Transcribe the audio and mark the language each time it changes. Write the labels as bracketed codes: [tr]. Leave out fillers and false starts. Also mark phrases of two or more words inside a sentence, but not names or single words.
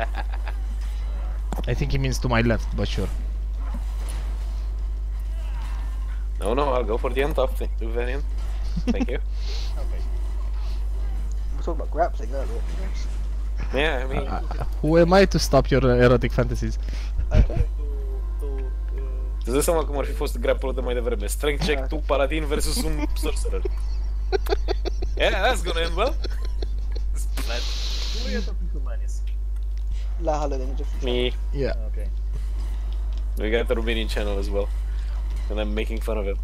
[en] I think he means to my left, but sure. No, I'll go for the on top variant. Thank you. Okay. We were talking about grappling earlier. Yes. Yeah, I mean, Who am I to stop your erotic fantasies? Okay. [ro] îți dai seama cum ar fi fost grapple de mai devreme. [en] Strength check, [ro] tu paladin versus un sorcerer. [en] Yeah, that's gonna end well. Splat. Who are you talking to, Manis? La Helen in a different Me. Yeah. Okay. We got the Romanian channel as well. And I'm making fun of it.